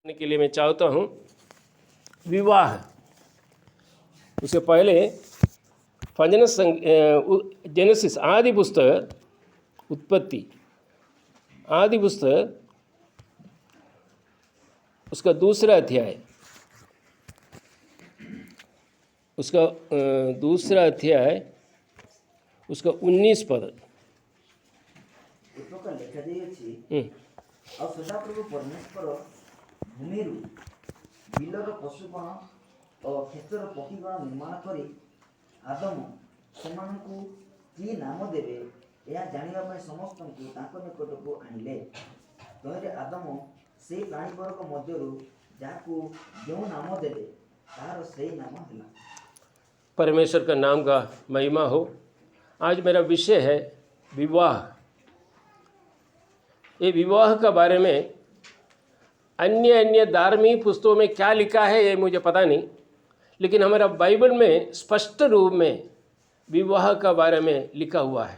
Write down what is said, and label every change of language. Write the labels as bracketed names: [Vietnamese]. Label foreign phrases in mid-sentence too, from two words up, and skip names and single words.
[Hindi] के लिए मैं चाहता हूँ विवाह। उसके पहले जेनेसिस आदि पुस्तक उत्पत्ति आदि पुस्तक उसका दूसरा अध्याय उसका 19 पद। [Odia] ଆଉ ସଦାପ୍ରଭୁ ପରମେଶ୍ୱର ଭୂମିରୁ ବିଲର ପଶୁଗଣ ଓ କ୍ଷେତର ପକ୍ଷୀଗଣ ନିର୍ମାଣ କରି ଆଦମ ସେମାନଙ୍କୁ କି ନାମ ଦେବେ ଏହା ଜାଣିବା ପାଇଁ ସମସ୍ତଙ୍କୁ ତାଙ୍କ ନିକଟକୁ ଆଣିଲେ। ତହିଁରେ ଆଦମ ସେହି ପ୍ରାଣୀବର୍ଗ ମଧ୍ୟରୁ ଯାହାକୁ ଯେଉଁ ନାମ ଦେଲେ ତାହାର ସେହି ନାମ ହେଲା। [Hindi] परमेश्वर का नाम का महिमा हो। आज मेरा विषय है विवाह। ये विवाह का बारे में अन्य धार्मिक पुस्तकों में क्या लिखा है ये मुझे पता नहीं, लेकिन हमारा बाइबल में स्पष्ट रूप में विवाह का बारे में लिखा हुआ है।